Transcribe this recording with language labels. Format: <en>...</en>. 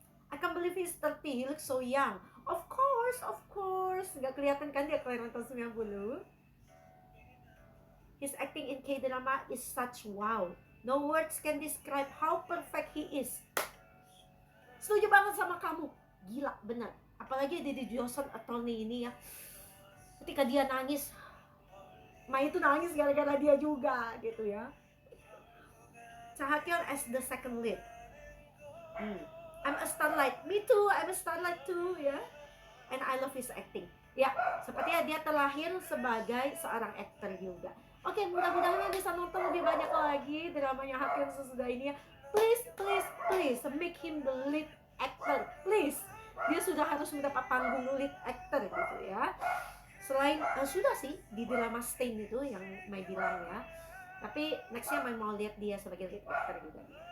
<en>I can't believe he's 30, he looks so young. Of course.</en> <id>Gak kelihatan kan dia kelahiran tahun 90.</id> <en>His acting in K-drama is such wow. No words can describe how perfect he is.</en> <id>Setuju banget sama kamu. Gila, benar. Apalagi di Joseon Attorney ini ya. Ketika dia nangis, Mai itu nangis gara-gara dia juga gitu ya.</id> <en>Cha-Hyeon as the second lead. I'm a starlight. Me too, I'm a starlight too ya. And I love his acting.</en> <id>Ya, sepertinya dia terlahir sebagai seorang aktor juga. Oke, mudah-mudahan bisa nonton lebih banyak lagi dramanya Hyeon sesudah ini ya.</id> <en>Please make him the lead actor. Please.</en> <id>Dia sudah harus mendapat panggung lead actor gitu ya. Selain sudah sih di drama Stain itu yang Mai bilang ya. Tapi nextnya Mai mau lihat dia sebagai lead actor juga.</id>